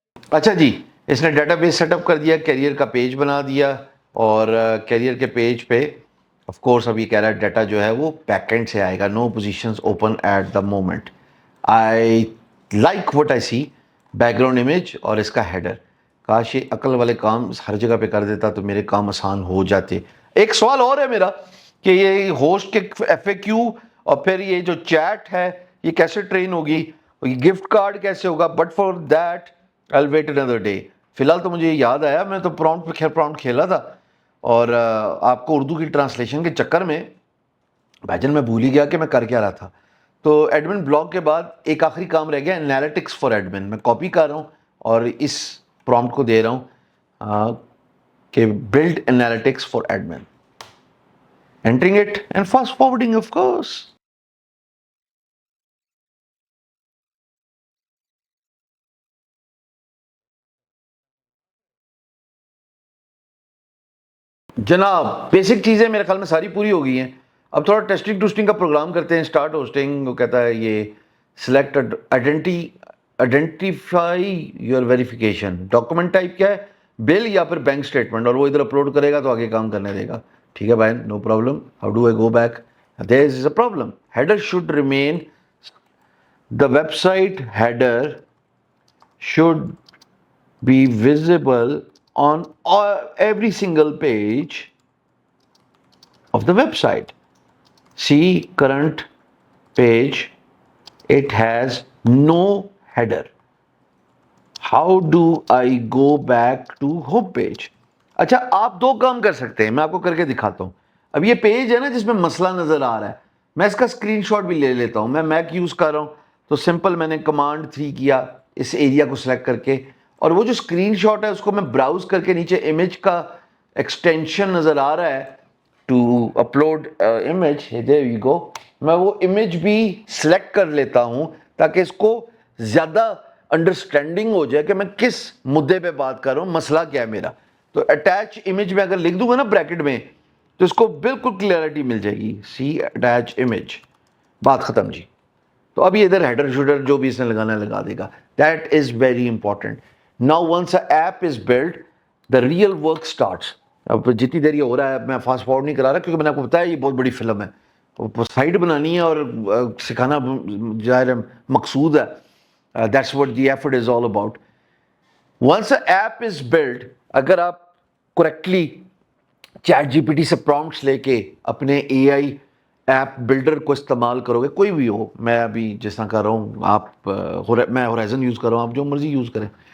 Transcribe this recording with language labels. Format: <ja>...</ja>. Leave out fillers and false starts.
<ur>اچھا جی، اس نے data base set up کر دیا، کیریئر کا پیج بنا دیا، اور کیریئر کے پیج پہ آف کورس ابھی کہہ رہا ہے ڈیٹا جو ہے وہ بیک اینڈ سے آئے گا.</ur> <en>No positions open at the moment. I like what I see.</en> <ur>Back ground image اور اس کا ہیڈر. کاش یہ عقل والے کام ہر جگہ پہ کر دیتا تو میرے کام آسان ہو جاتے. ایک سوال اور ہے میرا کہ یہ ہوسٹ کے ایف اے کیو اور پھر یہ جو چیٹ ہے یہ کیسے ٹرین ہوگی، گفٹ کارڈ کیسے ہوگا؟</ur> <en>But for that I'll wait another day.</en> <ur>فی الحال تو مجھے یاد آیا، میں تو پراؤنٹ پہ خیر پراؤنٹ کھیلا تھا، اور آپ کو اردو کی ٹرانسلیشن کے چکر میں بھاجن میں بھول ہی گیا کہ میں کر کیا رہا تھا. تو ایڈمن بلاگ کے بعد ایک آخری کام رہ گیا،</ur> <en>Analytics for admin.</en> <ur>میں کاپی کر رہا ہوں اور اس پراؤمپٹ کو دے رہا ہوں کہ</ur> <en>Build analytics for admin. Entering it and fast forwarding of course.</en> <ur>جناب بیسک چیزیں میرے خیال میں ساری پوری ہو گئی ہیں. اب تھوڑا ٹیسٹنگ ٹوسٹنگ کا پروگرام کرتے ہیں. اسٹارٹ ہوسٹنگ وہ کہتا ہے یہ select identify your verification. Document type کیا ہے؟ بل یا پھر بینک اسٹیٹمنٹ، اور وہ ادھر اپلوڈ کرے گا تو آگے کام کرنے دے گا. ٹھیک ہے بھائی، no problem.</ur> <en>How do I go back? There is a problem. Header should remain, the website header should be visible on every single page of the website. See current page, it has no header. How do I go back to home page?</en> <ur>اچھا آپ دو کام کر سکتے ہیں، میں آپ کو کر کے دکھاتا ہوں. اب یہ پیج ہے نا جس میں مسئلہ نظر آ رہا ہے، میں اس کا اسکرین شاٹ بھی لے لیتا ہوں. میں میک یوز کر رہا ہوں تو سمپل میں نے کمانڈ 3 کیا اس ایریا کو سلیکٹ کر کے، اور وہ جو اسکرین شاٹ ہے اس کو میں براؤز کر کے نیچے امیج کا ایکسٹینشن نظر آ رہا ہے</ur> <en>To upload image. There you go.</en> <ur>میں وہ امیج بھی سلیکٹ کر لیتا ہوں تاکہ اس کو زیادہ انڈرسٹینڈنگ ہو جائے کہ میں کس مدعے پہ بات کر رہا ہوں، مسئلہ کیا ہے میرا. تو اٹیچ امیج میں اگر لکھ دوں گا نا بریکٹ میں تو اس کو بالکل کلیئرٹی مل جائے گی. سی اٹیچ امیج، بات ختم جی. تو اب یہ ادھر ہیڈر شوڈر جو بھی اس نے لگانا ہے لگا دے گا.</ur> <en>That is very important. Now once a app is build the real work starts.</en> <ur>اب جتنی دیر یہ ہو رہا ہے میں فاسٹ فارورڈ نہیں کرا رہا کیونکہ میں نے آپ کو بتایا یہ بہت بڑی فلم ہے، سائٹ بنانی ہے اور سکھانا ظاہر ہے مقصود ہے.</ur> <en>That's what the effort is all about. Once a app is build,</en> <ur>اگر آپ correctly chat جی P T سے پرومپٹس لے کے اپنے اے آئی ایپ بلڈر کو استعمال کرو گے، کوئی بھی ہو، میں ابھی جس طرح کر رہا ہوں، آپ میں ہورائزن یوز کر رہا ہوں، آپ جو مرضی یوز کریں.</ur>